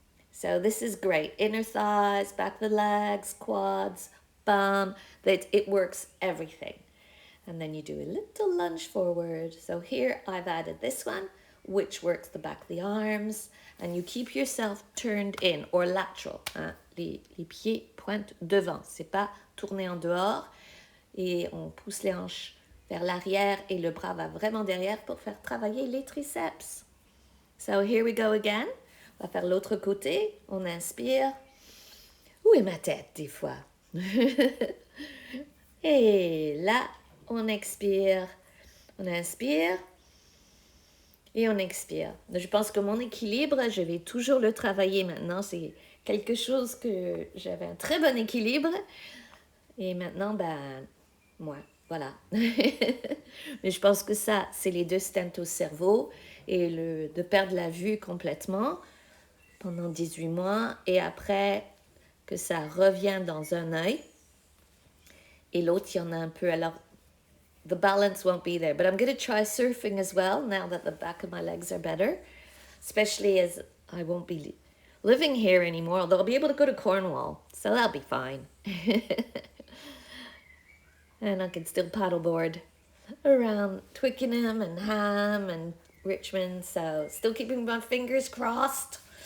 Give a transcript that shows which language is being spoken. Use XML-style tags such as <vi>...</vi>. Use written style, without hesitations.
<en>So this is great. Inner thighs, back of the legs, quads, bum. It works everything. And then you do a little lunge forward. So here I've added this one, which works the back of the arms. And you keep yourself turned in, or lateral.</en> <fr>Hein? Les pieds pointent devant. C'est pas tourner en dehors. Et on pousse les hanches vers l'arrière et le bras va vraiment derrière pour faire travailler les triceps.</fr> <en>So here we go again.</en> <fr>On va faire l'autre côté. On inspire. Où est ma tête des fois? Et là, on expire. On inspire. Et on expire. Je pense que mon équilibre, je vais toujours le travailler maintenant. C'est quelque chose que j'avais un très bon équilibre. Et maintenant, moi, voilà. Mais je pense que ça, c'est les deux stents au cerveau et de perdre la vue complètement pendant 18 mois, et après que ça revient dans un œil, et l'autre, il y en a un peu.</fr> <en>Alors, the balance won't be there, but I'm going to try surfing as well now that the back of my legs are better, especially as I won't be living here anymore, although I'll be able to go to Cornwall, so that'll be fine. And I can still paddleboard around Twickenham and Ham and Richmond, so still keeping my fingers crossed.</en>